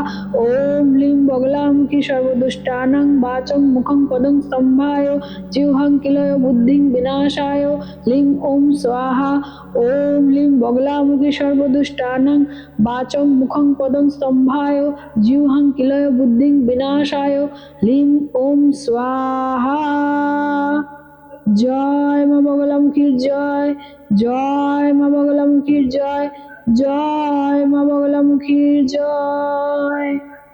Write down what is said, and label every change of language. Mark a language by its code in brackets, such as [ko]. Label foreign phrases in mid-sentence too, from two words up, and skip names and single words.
[sa] ओम ह्लीं बगलामुखी सर्वदुष्टानां वाचं मुखं पदं स्तंभाय जिह्वां किलय बुद्धिं विनाशाय ह्लीं ओम स्वाहा। ओम ह्लीं बगलामुखी सर्वदुष्टानां वाचं मुखं पदं स्तंभाय जिह्वां किलय बुद्धिं विनाशाय ह्लीं ओम स्वाहा। [bn] जय মা বগলামুখীর জয়, জয় মা বগলামুখীর জয়, জয় মা বগলামুখীর জয়।